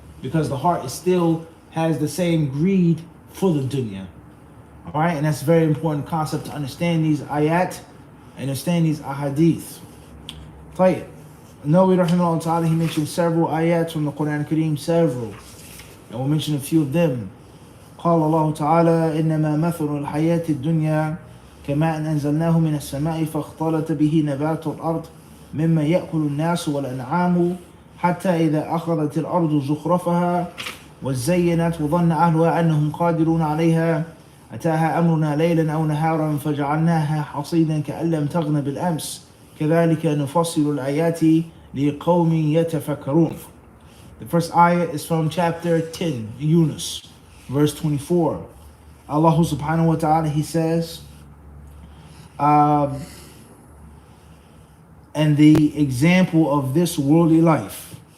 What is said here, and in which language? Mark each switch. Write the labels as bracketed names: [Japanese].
[English] Because the heart still has the same greed for the dunya. All right, and that's a very important concept to understand these ayat and understand these ahadith. Tayyib. Nawawi rahimahullah ta'ala, he mentioned several ayats from the Quran Kareem, several. And we'll mention a few of them. [Arabic] قال الله تعالى إنما مثل الحياة الدنيا كماء أنزلناه من السماء فاختلط به نبات الأرض مما يأكل الناس والأنعام حتى إذا أخذت الأرض زخرفها وزينت وظن أهلها أنهم قادرون عليها أتاها أمرنا ليلا أو نهارا فجعلناها حصيدا كأن لم تغن بالأمس كذلك نفصل الآيات لقوم يتفكرون. [English] The first ayah is from chapter 10, Yunus. Verse 24, Allah subhanahu wa ta'ala, he says, and the example of this worldly life